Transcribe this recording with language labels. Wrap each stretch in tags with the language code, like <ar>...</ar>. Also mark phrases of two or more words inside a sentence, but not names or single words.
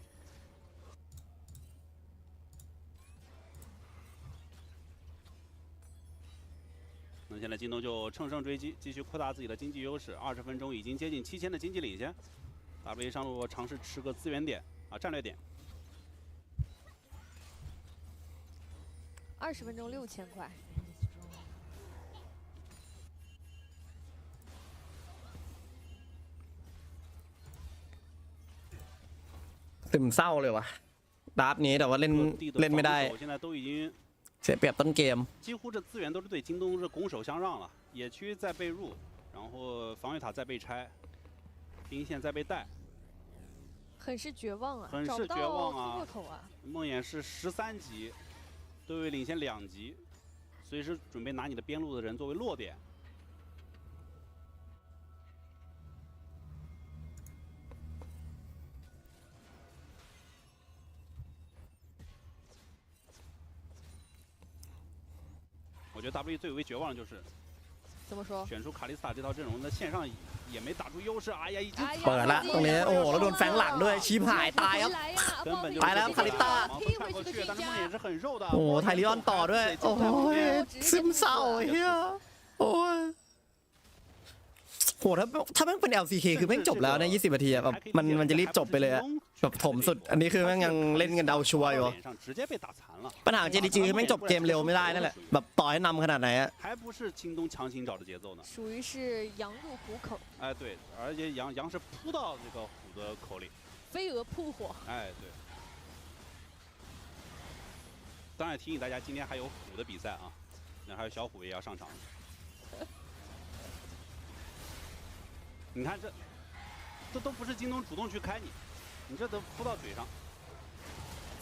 <zh>那现在京东就乘胜追击，继续扩大自己的经济优势。20分钟已经接近7000的经济领先。WE 上路尝试吃个资源点啊，战略点。 20分钟6000块。</zh> <th>ตึมเศร้าเลยวะดับนี้แต่ว่าเล่นไม่ได้เสียเปรียบต้นเกม</th> <zh>几乎这资源都是对京东是拱手相让了，野区在被入，然后防御塔在被拆，兵线在被带，很是绝望啊，很是绝望啊！口啊梦魇是13级，对位领先2级，随时准备拿你的边路的人作为落点。我觉得 W 最为绝望的就是怎么说？选出卡丽斯塔这套阵容，在线上也没打出优势。哎呀，已经</zh> <th>เปิดละตรงนี้โอ้โหแล้วโดนแฝงหลังด้วยชิบหายตายครับตายแล้วคาริต้าโอ้โหไทลิออนต่อด้วยโอ้ยซึมเศร้าเฮียโอ้ยโหถ้าแม่งเป็น LCK คือแม่งจบแล้วใน20 นาทีแบบมันจะรีบจบไปเลยอะแบบถมสุดอันนี้คือแม่งยังเล่นกันเดาชัวร์อยู่ปัญหา JDG คือแม่งจบเกมเร็วไม่ได้นั่นแหละแบบต่อให้นำขนาดไหนอะ</th> <zh>属于是羊入虎口哎对而且羊是扑到这个虎的口里飞蛾扑火哎对当然提醒大家今天还有虎的比赛啊那还有小虎也要上场你看这都不是京东主动去开你，你这都扑到嘴上。</zh>